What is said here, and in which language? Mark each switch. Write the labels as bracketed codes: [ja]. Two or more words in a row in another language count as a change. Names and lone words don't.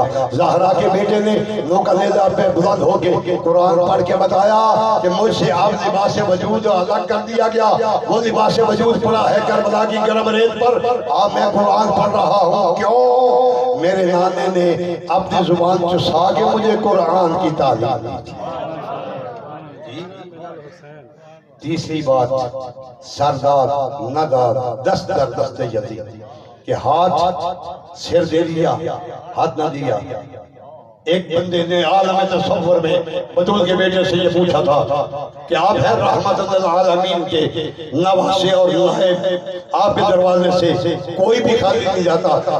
[ur] زہرا کے بیٹے نے نوکا نیزہ پہ بلند ہو کے قرآن پڑھ کے بتایا کہ مجھ سے آپ لباس وجود الگ کر دیا گیا، وہ لباس وجود پڑا ہے کربلا کی گرم ریت پر، میں قرآن پڑھ رہا ہوں۔ کیوں؟ میرے نانے نے اپنی زبان چسا کے مجھے قرآن کی تعلیم دی تھی۔ تیسری بات، [fa] سردار ندار دست در دست یزید [ur] کہ ہاتھ سر دے دیا ہاتھ نہ دیا۔ ایک بندے نے عالم تصور میں بطول کے بیٹے سے یہ پوچھا تھا کہ آپ ہیں رحمت للعالمین کے نواسے اور نائب، آپ کے دروازے سے کوئی بھی خالی نہیں جاتا۔